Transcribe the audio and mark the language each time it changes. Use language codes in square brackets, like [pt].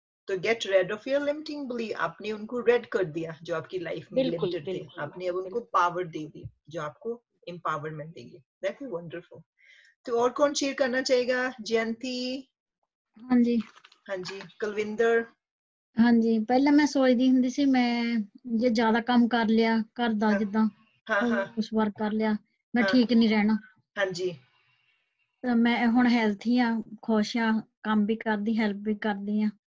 [en] तो get rid of your limiting belief. [hi] आपने उनको रेड कर दिया जो आपकी लाइफ में बिल्कुल लिमिटेड थे, बिल्कुल आपने अब मैम उनको बिल्कुल। पावर दे दी जो आपको एम्पावरमेंट देगी। [en] That is wonderful. [hi] तो और कौन शेयर करना चाहेगा? जयंती? हाँ जी। हाँ जी। कुलविंदर? [pa] हाँ जी, ਪਹਿਲਾਂ ਮੈਂ ਸੋਚਦੀ ਹੁੰਦੀ ਸੀ ਮੈਂ ਜੇ ਜ਼ਿਆਦਾ ਕੰਮ ਕਰ ਲਿਆ ਘਰ ਦਾ [hi] हाँ [pa] ਜਿੱਦਾਂ [hi] हाँ हाँ [pa] ਉਸ ਵਾਰ ਕਰ ਲਿਆ ਮੈਂ [hi] हाँ [pa] ਠੀਕ ਨਹੀਂ ਰਹਿਣਾ। [hi] हाँ जी [pa] ਤਾਂ ਮੈਂ ਹੁਣ ਹੈਲਥੀ ਆ, ਖੁਸ਼ ਆ, ਕੰਮ ਵੀ ਕਰਦੀ, ਹੈਲਪ ਵੀ ਕਰਦੀ ਆ,